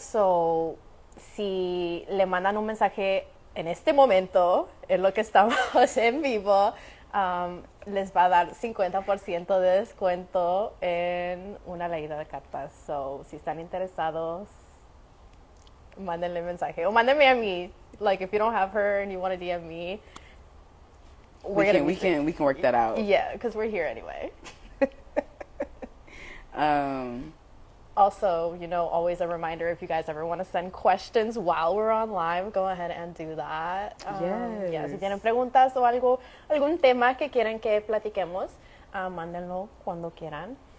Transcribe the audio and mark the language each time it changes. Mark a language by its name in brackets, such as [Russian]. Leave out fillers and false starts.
[Spanish] So, si le mandan un mensaje en este momento, en lo que estamos en vivo, les va a dar 50% de descuento en una leída de cartas. So, si están interesados, mándenle mensaje o mándenme a mí. [English] Like, if you don't have her and you want to DM me, we can work that out. Yeah, because we're here anyway. Also, always a reminder, if you guys ever want to send questions while we're on live, go ahead and do that. Yes. [Spanish] Yeah, si tienen preguntas o algún tema que quieren que platiquemos, mándenlo cuando quieran.